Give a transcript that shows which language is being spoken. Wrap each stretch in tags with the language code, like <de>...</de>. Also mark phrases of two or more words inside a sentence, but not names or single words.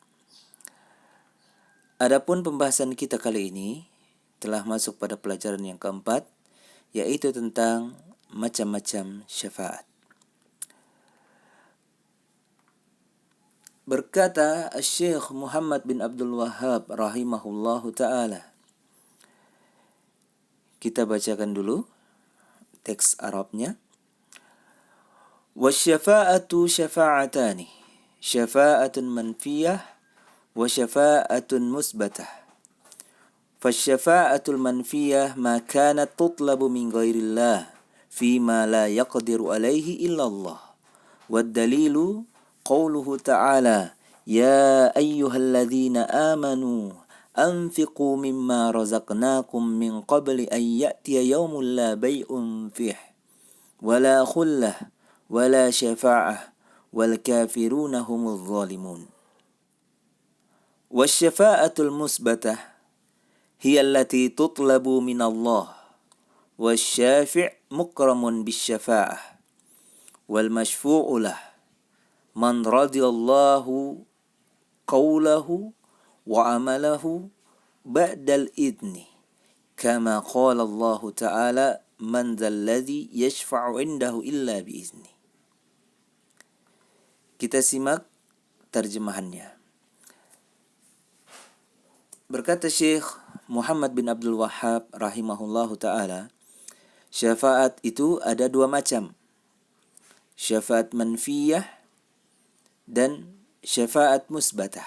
<id>Adapun pembahasan kita kali ini telah masuk pada pelajaran yang keempat, yaitu tentang macam-macam syafaat. Berkata Syekh Muhammad bin Abdul Wahhab</id> <ar>رحمه الله تعالى.</ar> <id>Kita bacakan dulu teks Arabnya.</id> <ar>والشفاعة شفاعتان. شفاعة منفية وشفاعة مثبتة. فالشفاعة المنفية ما كانت تطلب من غير الله فيما لا يقدر عليه إلا الله. والدليل قوله تعالى يا أيها الذين آمنوا أنفقوا مما رزقناكم من قبل أن يأتي يوم لا بيع فيه ولا خلة ولا شفاعة والكافرون هم الظالمون. والشفاعة المثبتة هي التي تطلب من الله والشافع مكرم بالشفاعة والمشفوع له من رضي الله قوله وعمله بعد الإذن كما قال الله تعالى من ذا الذي يشفع عنده إلا بإذنه.</ar> <id>Kita simak terjemahannya. Berkata Syekh Muhammad bin Abdul Wahhab</id> <ar>رحمه الله تعالى,</ar> <id>syafaat itu ada dua macam. Syafaat manfiyah dan syafaat musbatah.</id>